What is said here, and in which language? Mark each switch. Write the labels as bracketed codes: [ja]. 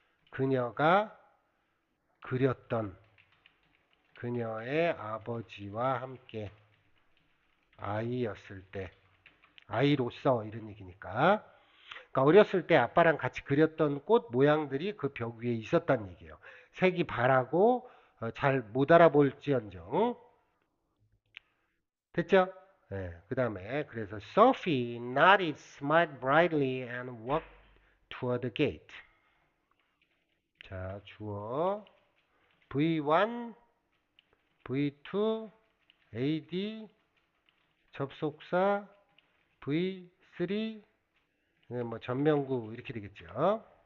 [ko] 그녀가 그렸던 그녀의 아버지와 함께 아이였을 때 아이로서 이런 얘기니까 그러니까 어렸을 때 아빠랑 같이 그렸던 꽃 모양들이 그 벽 위에 있었다는 얘기예요. 색이 바라고 잘 못 알아볼지언정 됐죠? 네, 그 다음에 그래서 [en] Sophie nodded, smiled brightly and walked toward the gate. [ko] 자, 주어 V1, V2, AD, 접속사 V3, 뭐 전명구 이렇게 되겠죠.